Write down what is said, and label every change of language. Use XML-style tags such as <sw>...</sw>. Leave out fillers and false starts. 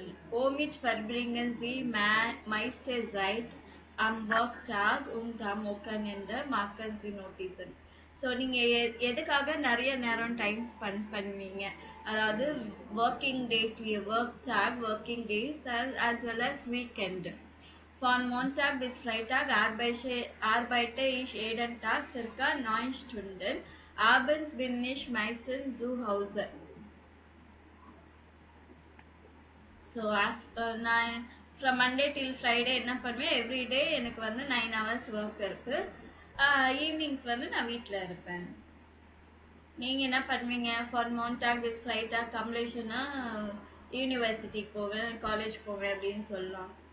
<de>Womit verbringen Sie meiste Zeit am Werktag und am Wochenende? Marken Sie Notizen.</de> <ta>So நீங்கள் எதுக்காக நிறைய நேரம் time spend பண்ணுவீங்க? அதாவது working டேஸ்லேயே working days</ta> <en>as well as weekend.</en> <de>Von Montag bis Freitag arbeite ich jeden Tag circa 9 Stunden. Abends bin ich meistens zu Hause.</de> <ta>So நான்</ta> <en>from Monday till Friday</en> <ta>என்ன பண்ணுவேன்? Everyday எனக்கு வந்து 9 hours work இருக்குது. Evenings வந்து நான் வீட்டில் இருப்பேன். நீங்கள் என்ன பண்ணுவீங்க?</ta> <de>ஃபார் மோன்டாக் பிஸ் ஃப்ரைட்டாக்</de> <ta>கம்ப்ளீஷனா யூனிவர்சிட்டிக்கு போவேன், காலேஜ் போவேன் அப்படின்னு சொல்லலாம்.</ta>